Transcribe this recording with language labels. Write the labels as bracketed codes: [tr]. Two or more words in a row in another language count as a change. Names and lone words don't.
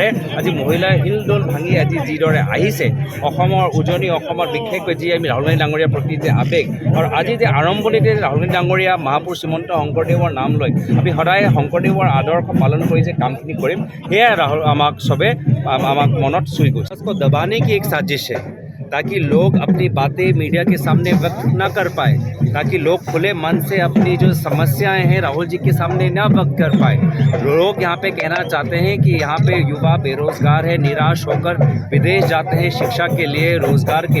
[as] আজি মহিলাই শিলডোল ভাঙি আজি যিদৰে আহিছে অসমৰ উজনি অসমত বিশেষকৈ যি আমি ৰাহুল গান্ধী ডাঙৰীয়াৰ প্ৰতি যে আৱেগ আৰু আজি যে আৰম্ভণিতে ৰাহুল গান্ধী ডাঙৰীয়া মহাপুৰুষ শ্ৰীমন্ত শংকৰদেৱৰ নাম লৈ আমি সদায় শংকৰদেৱৰ আদৰ্শ পালন কৰি যে কামখিনি কৰিম সেয়া ৰাহুল আমাক চবে আমাক মনত চুই গৈছে। [hi] उसको दबाने की एक साजिश है ताकि लोग अपनी बातें मीडिया के सामने व्यक्त ना कर पाए, ताकि लोग खुले मन से अपनी जो समस्याएं हैं राहुल जी के सामने ना व्यक्त कर पाए। लोग यहाँ पे कहना चाहते हैं कि यहाँ पे युवा बेरोजगार है, निराश होकर विदेश जाते हैं शिक्षा के लिए, रोजगार के